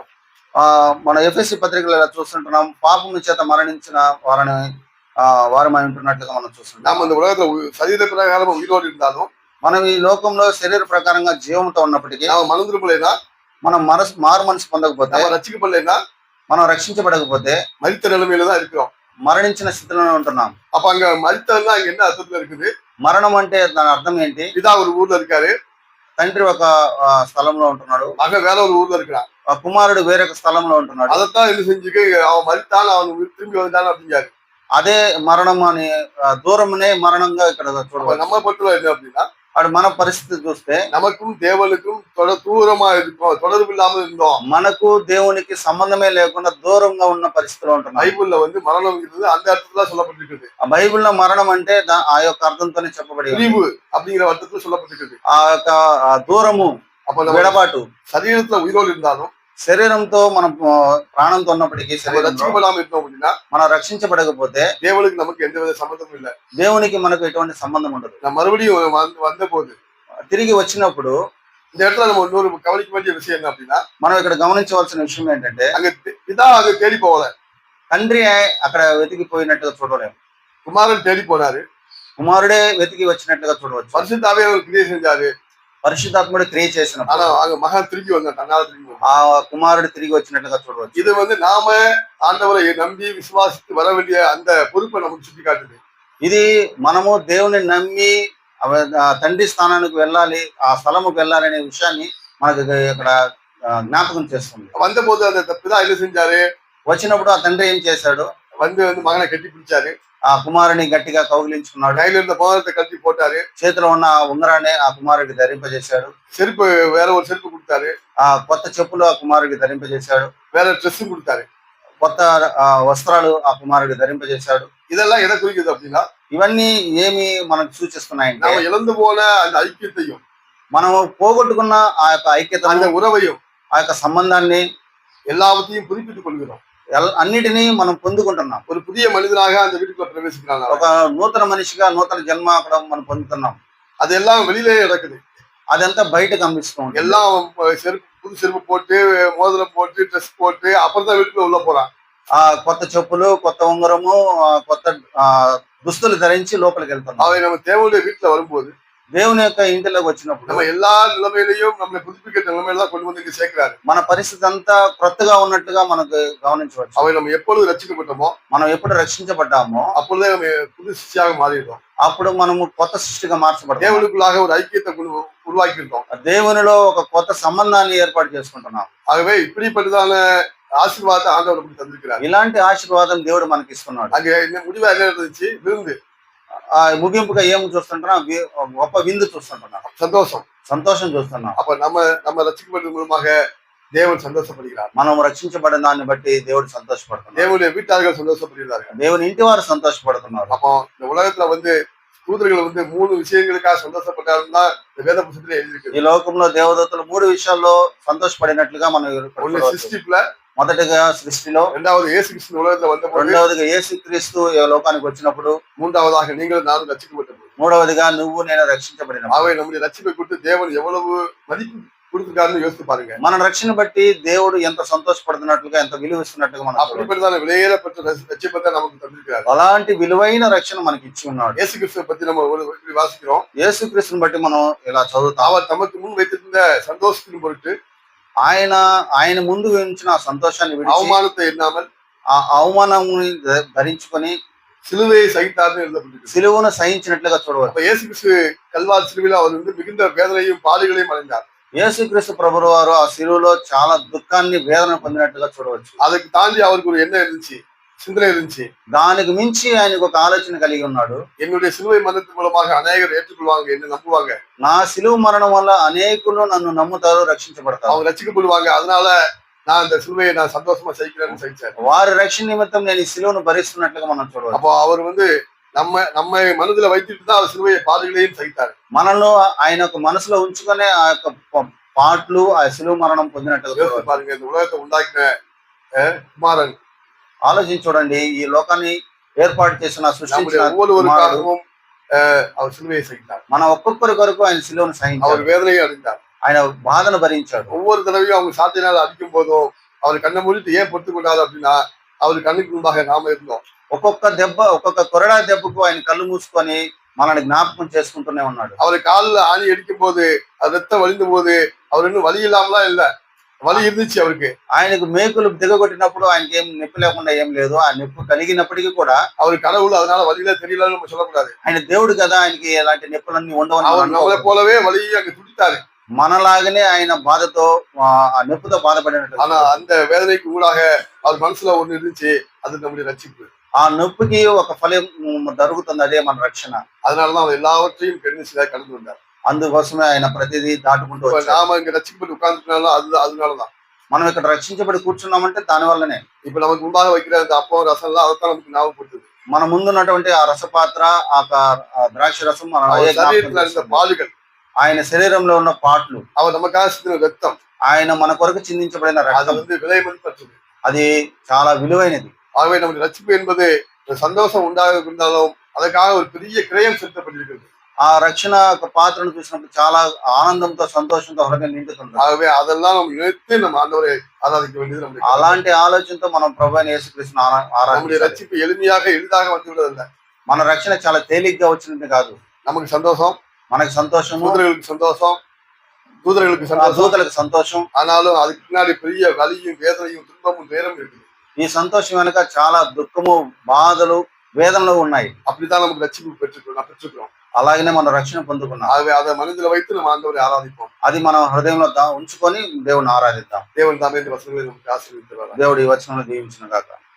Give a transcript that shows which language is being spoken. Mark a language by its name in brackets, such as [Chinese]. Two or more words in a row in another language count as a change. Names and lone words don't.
[Telugu] మన ఎఫ్ఎస్సి పత్రికలు ఇలా చూస్తుంటున్నాం, పాపము చేత మరణించిన వారమై ఉంటున్నట్లుగా మనం చూస్తుంటాం. [Tamil] நாம இந்த உலகத்துல சரீர பிரகாரம் உயிரோடு இருந்தாலும், [Telugu] మనం ఈ లోకంలో శరీర ప్రకారంగా జీవంతో ఉన్నప్పటికీ, [Tamil] நாம மனம் திரும்பலைன்னா, [Telugu] మనం మారు మనసు పొందకపోతే, [Tamil] நம்ம రక్షిக்கப்படலைன்னா, [Telugu] మనం రక్షించబడకపోతే [Tamil] மரித்த நிலைமையில தான் இருக்கிறோம். [Telugu] మరణించిన స్థితిలోనే ఉంటున్నాం. [Tamil] அப்ப அங்க மரித்ததுன்னா அங்க என்ன அர்த்தத்துல இருக்குது? [Telugu] మరణం అంటే దాని అర్థం ఏంటి? [Tamil] பிதா ஒரு ஊர்ல இருக்காரு, [Telugu] తండ్రి ఒక స్థలంలో ఉంటున్నాడు, [Tamil] மகன் வேற ஒரு ஊர்ல இருக்கிறான். [Telugu] కుమారుడు వేరొక స్థలంలో ఉంటున్నాడు. [Tamil] அதைத்தான் என்ன செஞ்சுக்கு அவன் மரித்தான், அவன் திரும்பி வந்தான் அப்படிங்காரு. [Telugu] అదే మరణం అని దూరమునే మరణంగా ఇక్కడ చూడవచ్చు. [Tamil] நம்ம பட்டுல என்ன அப்படின்னா, [Telugu] అటు మన పరిస్థితి చూస్తే [Tamil] நமக்கும் தேவனுக்கும் தூரமா இருக்கும், தொடர்பு இல்லாமல் இருந்தோம். [Telugu] మనకు దేవునికి సంబంధమే లేకుండా దూరంగా ఉన్న పరిస్థితిలో ఉంటున్నాం. [Tamil] பைபிள்ல வந்து மரணம்ங்கிறது அந்த அர்த்தத்துல சொல்லப்பட்டிருக்குது. [Telugu] ఆ బైబిల్లో మరణం అంటే ఆ యొక్క అర్థంతోనే చెప్పబడి ఉంది. [Tamil] பிரிவு அப்படிங்கிற அர்த்தத்துல சொல்லப்பட்டிருக்குது. [Telugu] ఆ యొక్క దూరము, [Tamil] அப்ப நம்ம [Telugu] విడబాటు. [Tamil] சரீரத்துல உயிரோடு இருந்தாலும், [Telugu] శరీరంతో మనం ప్రాణంతో ఉన్నప్పటికీ, [Tamil] நம்ம [Telugu] శరీరంలో [Tamil] ரட்சிக்கப்படாம இருந்தோம் அப்படின்னா, [Telugu] మనం రక్షించబడకపోతే [Tamil] தேவனுக்கு நமக்கு எந்த வித சம்பந்தமும் இல்லை. [Telugu] దేవునికి మనకు ఎటువంటి సంబంధం ఉండదు. [Tamil] நான் மறுபடியும் வந்த போது [Telugu] తిరిగి వచ్చినప్పుడు [Tamil] இந்த இடத்துல நம்ம இன்னொரு கவனிக்க வேண்டிய விஷயம் என்ன அப்படின்னா, [Telugu] మనం ఇక్కడ గమనించవలసిన విషయం ఏంటంటే, [Tamil] அங்க பிதா அங்க தேடி போகல, [Telugu] తండ్రి అక్కడ వెతికిపోయినట్టుగా చూడలేము. [Tamil] குமாரன் தேடி போனாரு, [Telugu] కుమారుడే వెతికి వచ్చినట్టుగా చూడవచ్చు. [Tamil] பரிசுத்தாவே அவர் கிரியை செஞ்சாரு. [Telugu] పరిశుద్ధాత్ముడు క్రియ చేసినప్పుడు [Tamil] ஆனா அங்க மகன் திரும்பி வந்தான், தன்னால திரும்பி வந்தான். [Telugu] ఆ కుమారుడు తిరిగి వచ్చినట్టుగా చూడవచ్చు. [Tamil] இது வந்து நாம ஆண்டவரை நம்பி விசுவாசித்து வர வேண்டிய அந்த பொறுப்பை நமக்கு சுட்டி காட்டுது. [Telugu] ఇది మనము దేవుని నమ్మి తండ్రి స్థానానికి వెళ్ళాలి, ఆ స్థలముకు వెళ్ళాలి అనే విషయాన్ని మనకు ఇక్కడ జ్ఞాపకం చేస్తుంది. [Tamil] வந்த போது அந்த பிதா என்ன செஞ்சாரு? [Telugu] వచ్చినప్పుడు ఆ తండ్రి ఏం చేశాడు? [Tamil] வந்து மகனை கட்டி பிடிச்சாரு, [Telugu] ఆ కుమారుని గట్టిగా కౌగిలించుకున్నాడు, [Tamil] கையில இருந்த மோதிரத்தை கட்டி போட்டாரு, [Telugu] చేతిలో ఉన్న ఆ ఉంగరాన్ని ఆ కుమారుడికి ధరింపజేశాడు, [Tamil] செருப்பு வேற ஒரு செருப்பு கொடுத்தாரு, [Telugu] ఆ కొత్త చెప్పులు ఆ కుమారుడికి ధరింపజేశాడు, [Tamil] வேற ட்ரெஸ்ஸும் கொடுத்தாரு, [Telugu] కొత్త వస్త్రాలు ఆ కుమారుడికి ధరింపజేశాడు. [Tamil] இதெல்லாம் எதை குறிக்குது அப்படின்னா, [Telugu] ఇవన్నీ ఏమి మనకు సూచిస్తున్నాయంటే, [Tamil] நாம இழந்து போன அந்த ஐக்கியத்தையும், [Telugu] మనము పోగొట్టుకున్న ఆ యొక్క ఐక్యత, [Tamil] அந்த உறவையும், [Telugu] ఆ యొక్క సంబంధాన్ని, [Tamil] எல்லாவற்றையும் புதுப்பித்துக் கொள்கிறோம். [Telugu] అన్నిటినీ మనం పొందుకుంటున్నాం. [Tamil] ஒரு புதிய மனிதனாக அந்த வீட்டுக்குள்ள பிரவேசிக்கிறாங்க. [Telugu] ఒక నూతన మనిషిగా నూతన జన్మ అక్కడ మనం పొందుతున్నాం. [Tamil] அதெல்லாம் வெளியிலே நடக்குது. [Telugu] అదంతా బయట కనిపిస్తూ ఉంటుంది. [Tamil] எல்லாம் செருப்பு, புது செருப்பு போட்டு, மோதிரம் போட்டு, ட்ரெஸ் போட்டு, அப்புறம் தான் வீட்டுக்குள்ள உள்ள போறான். [Telugu] ఆ కొత్త చెప్పులు, కొత్త ఉంగరము, కొత్త దుస్తులు ధరించి లోపలికి వెళ్తున్నాం. [Tamil] அவை நம்ம தேவனுடைய வீட்டுல வரும்போது, [Telugu] దేవుని యొక్క ఇంటిలోకి వచ్చినప్పుడు [Tamil] நம்ம எல்லா நிலைமையிலையும் நம்மளை புதுப்பிக்கிற நிலைமையில தான் கொண்டு வந்து இங்க சேர்க்கிறாரு. [Telugu] మన పరిస్థితి అంతా క్రొత్తగా ఉన్నట్టుగా మనకు గమనించవచ్చు. [Tamil] அவை நம்ம எப்பொழுது ரட்சிக்கப்பட்டோமோ, [Telugu] మనం ఎప్పుడు రక్షించబడ్డామో [Tamil] அப்பொழுதே நம்ம புது சிஷ்டியாக மாறிடுறோம். [Telugu] అప్పుడు మనము కొత్త సృష్టిగా మార్చబడతాం. [Tamil] தேவனுக்குள்ளாக ஒரு ஐக்கியத்தை உருவாக்கி இருக்கோம். [Telugu] దేవునిలో ఒక కొత్త సంబంధాన్ని ఏర్పాటు చేసుకుంటున్నాం. [Tamil] ஆகவே இப்படிப்பட்டதான ஆசீர்வாதத்தை ஆண்டவர் நமக்கு தந்திருக்கிறார். [Telugu] ఇలాంటి ఆశీర్వాదం దేవుడు మనకి ఇస్తున్నాడు. [Tamil] அங்க முடிவா என்ன இருந்துச்சு? விருந்து. [Telugu] ఆ ముగింపుగా ఏం చూస్తుంటున్నాం? గొప్ప విందు చూస్తుంటున్నాం, [Tamil] சந்தோஷம், [Telugu] సంతోషం చూస్తున్నాం. [Tamil] அப்ப நம்ம ரட்சிக்கப்பட்டது மூலமாக தேவன் சந்தோஷப்படுகிறார். [Telugu] మనం రక్షించబడిన దాన్ని బట్టి దేవుడు సంతోషపడుతున్నాడు. [Tamil] தேவனுடைய வீட்டார்கள் சந்தோஷப்படுகிறார்கள். [Telugu] దేవుని ఇంటి వారు సంతోషపడుతున్నారు. [Tamil] அப்போ இந்த உலகத்துல வந்து தூதர்கள் வந்து 3 விஷயங்களுக்காக சந்தோஷப்பட்டாருன்னா இந்த வேத புத்தகத்துல எழுதியிருக்கு. [Telugu] ఈ లోకంలో దేవదూతలు 3 విషయాల్లో సంతోషపడినట్లుగా మనం ఇక్కడ [Tamil] ஒண்ணு [Telugu] చూడవచ్చు. [Tamil] சிருஷ்டிப்புல, [Telugu] మొదటగా సృష్టిలో, [Tamil] இரண்டாவது இயேசு கிறிஸ்து உலகத்துல வந்தபோது, [Telugu] రెండవదిగా యేసుక్రీస్తు ఈ లోకానికి వచ్చినప్పుడు, [Tamil] மூன்றாவதாக நீங்கள் நானும் ரட்சிக்கப்பட்டபோது. [Telugu] మూడవదిగా నువ్వు నేను రక్షించబడినప్పుడు. [Tamil] ஆகவே நம்முடைய ரட்சிப்பை குறித்து தேவன் எவ்வளவு மதிப்பு கொடுத்திருக்காருன்னு யோசித்து பாருங்க. [Telugu] మన రక్షణ బట్టి దేవుడు ఎంత సంతోషపడుతున్నట్లుగా, ఎంత విలువ ఇస్తున్నట్టుగా మనం చూడవచ్చు. [Tamil] அப்படிப்பட்டதான விலையேறப்பட்ட ரட்சிப்பை தான் நமக்கு தந்திருக்கிறார். [Telugu] అలాంటి విలువైన రక్షణ మనకి ఇచ్చి ఉన్నాడు. [Tamil] இயேசு கிறிஸ்துவை பத்தி நம்ம இப்படி வாசிக்கிறோம். [Telugu] యేసుక్రీస్తుని బట్టి మనం ఇలా చదువుతాం. [Tamil] அவர் தமக்கு முன் வைத்திருந்த சந்தோஷத்தின் பொருட்டு [Telugu] ఆయన ముందు ఉంచిన ఆ సంతోషాన్ని విడిచి, [Tamil] அவமானத்தை எண்ணாமல் [Telugu] ఆ అవమానాన్ని ధరించుకొని [Tamil] சிலுவையை சகித்தார்னு எழுதப்பட்டிருக்கு. [Telugu] సిలువను సహించినట్లుగా చూడవచ్చు. [Tamil] அப்ப இயேசு கிறிஸ்து கல்வாரி சிலுவையில் அவர் வந்து மிகுந்த வேதனையும் பாடுகளையும் அடைந்தார். [Telugu] యేసుక్రీస్తు ప్రభువు వారు ఆ సిలువలో చాలా దుఃఖాన్ని, వేదన పొందినట్టుగా చూడవచ్చు. [Tamil] அதுக்கு தாண்டி அவருக்கு ஒரு எண்ணம் இருந்துச்சு, சிந்தனை இருந்துச்சு. [Telugu] దానికి మించి ఆయనకు ఒక ఆలోచన కలిగి ఉన్నాడు. [Tamil] என்னுடைய சிலுவை மரணத்தின் மூலமாக அநேகர் ஏற்றுக்கொள்வாங்க, என்ன நம்புவாங்க, [Telugu] నా సిలువ మరణం వల్ల అనేకులు నన్ను నమ్ముతారు, రక్షించబడతారు, [Tamil] அவங்க ரட்சிக்கப்படுவாங்க. அதனால நான் இந்த சிலுவையை நான் சந்தோஷமா சகிக்கிறேன்னு சகிச்சார். [Telugu] వారి రక్షణ నిమిత్తం నేను ఈ సిలువను భరిస్తున్నట్లుగా మనం చూడవచ్చు. [Tamil] அப்போ அவர் வந்து நம்ம மனதுல வைத்துட்டு தான் அவர் சிலுவையை பாடுகளையும் சகித்தார். [Telugu] మనలో ఆయన ఒక మనసులో ఉంచుకునే ఆ యొక్క పాటలు, ఆ సిలువ మరణం పొందినట్టుగా [Tamil] யோசித்து [Telugu] చూడవచ్చు. [Tamil] பாருங்க, இந்த உலகத்தை உண்டாக்கின குமாரன் [Telugu] ఆలోచించి చూడండి, ఈ లోకాన్ని ఏర్పాటు చేసిన, [Tamil] நம்முடைய [Telugu] సృష్టించిన కుమారుడు [Tamil] ஒவ்வொருவருக்காகவும் அவர் சிலுவையை சகித்தார். [Telugu] మన ఒక్కొక్కరి కొరకు ఆయన సిలువను [Tamil] அவர் [Telugu] సహించాడు. [Tamil] வேதனையை அடைந்தார். [Telugu] ఆయన బాధను భరించాడు. [Tamil] ஒவ்வொரு தடவையும் அவங்க சாத்தினால் அடிக்கும் போதும் அவர் கண்ணை மூடிட்டு ஏன் பொறுத்து கொண்டாரு அப்படின்னா, அவர் கண்ணுக்கு முன்பாக நாம இருந்தோம். [Telugu] ఒక్కొక్క దెబ్బ, ఒక్కొక్క కొరడా దెబ్బకు ఆయన కళ్ళు మూసుకొని మనల్ని జ్ఞాపకం చేసుకుంటూనే ఉన్నాడు. [Tamil] அவரை காலில் ஆணி அடிக்கும் போது அது ரத்தம் வலிந்த போது அவர் இன்னும் வலி இல்லாமலாம் இல்ல, வலி இருந்துச்சு அவருக்கு. [Telugu] ఆయనకు మేకులు దిగగొట్టినప్పుడు ఆయనకి ఏం నొప్పి లేకుండా ఏం లేదు. ఆ నొప్పి కలిగినప్పటికీ కూడా [Tamil] அவர் கடவுள், அதனால வலியில தெரியலன்னு நம்ம சொல்லக்கூடாது. [Telugu] ఆయన దేవుడు కదా, ఆయనకి ఎలాంటి నొప్పులన్నీ ఉండవని [Tamil] அவர் [Telugu] మనం [Tamil] நம்மளை [Telugu] అనుకోకూడదు. [Tamil] போலவே வலி அங்க துடித்தாரு. [Telugu] మనలాగనే ఆయన బాధతో, ఆ నొప్పితో బాధపడినట్టు. [Tamil] ஆனா அந்த வேதனைக்கு ஊடாக அவர் மனசுல ஒண்ணு இருந்துச்சு, அது நம்முடைய ரட்சிப்பு. [Telugu] ఆ నొప్పికి ఒక ఫలం జరుగుతుంది, అదే మన రక్షణ. [Tamil] அதனாலதான் அவர் எல்லாவற்றையும் பெருநிச்சயமா கடந்து வந்தார். [Telugu] అందుకోసమే ఆయన ప్రతిదీ దాటుకుంటూ [Tamil] இப்ப [Telugu] వచ్చాడు. [Tamil] நாம இங்க ரட்சிக்கப்பட்டு உட்கார்ந்துட்டாலும் அதனாலதான். [Telugu] మనం ఇక్కడ రక్షించబడి కూర్చున్నామంటే దాని వల్లనే. [Tamil] இப்ப நமக்கு முன்பாக வைக்கிற அந்த அப்பம் ரசம் எல்லாம் அதைத்தான் நமக்கு ஞாபகப்படுத்துது. [Telugu] మన ముందున్నటువంటి ఆ రసపాత్ర, ఆ ద్రాక్ష రసం మన [Tamil] அவர் சரீரத்துல இருந்த பாடுகள், [Telugu] ఆయన శరీరంలో ఉన్న పాటలు, [Tamil] அவர் நமக்காக சிந்தின ரத்தம், [Telugu] ఆయన మన కొరకు చిందించబడిన [Tamil] அது [Telugu] రక్తం, [Tamil] வந்து விலை மதிப்பற்றது. [Telugu] అది చాలా విలువైనది. [Tamil] ஆகவே நம்முடைய ரட்சிப்பு என்பது ஒரு சந்தோஷம் உண்டாக இருந்தாலும் அதற்காக ஒரு பெரிய கிரயம் செலுத்தப்பட்டிருக்கிறது. [Telugu] ఆ రక్షణ ఒక పాత్రను చూసినప్పుడు చాలా ఆనందంతో, సంతోషంతో హృదయం నిండుతుంది. [Tamil] ஆகவே அதெல்லாம் நம்ம இணைத்து நம்ம ஆண்டவரை ஆராதிக்க வேண்டியது நம்முடைய கடமை. [Telugu] అలాంటి ఆలోచనతో మనం ప్రభువైన యేసుక్రీస్తును [Tamil] நம்முடைய [Telugu] ఆరాధించాలి. [Tamil] ரட்சிப்பு எளிமையாக எளிதாக வந்து விடுவதில்லை. [Telugu] మన రక్షణ చాలా తేలిగ్గా వచ్చినది కాదు. [Tamil] நமக்கு சந்தோஷம், [Telugu] మనకి సంతోషము, [Tamil] தூதர்களுக்கு சந்தோஷம், தூதர்களுக்கு [Telugu] ఆ [Tamil] சந்தோஷம். [Telugu] దూతలకు సంతోషం. [Tamil] ஆனாலும் அதுக்கு பின்னாடி பெரிய வலியும் வேதனையும் துன்பமும் நேரம் இருக்குது. [Telugu] ఈ సంతోషం వెనక చాలా దుఃఖము, బాధలు, వేదనలు ఉన్నాయి. [Tamil] அப்படித்தான் நமக்கு ரட்சிப்பு பெற்றுக்கிறோம். [Telugu] అలాగనే మనం రక్షణ పొందుకున్నాం. [Tamil] ஆகவே அதை மனதில் வைத்து நம்ம ஆண்டவரை ஆராதிப்போம். [Telugu] అది మనం హృదయంలో ఉంచుకొని దేవుని ఆరాధిద్దాం. [Tamil] தேவன் தாமே இந்த வசனங்களை நமக்கு ஆசீர்வதித்து [Telugu] దేవుడు ఈ వచనంలో దీవించును గాక.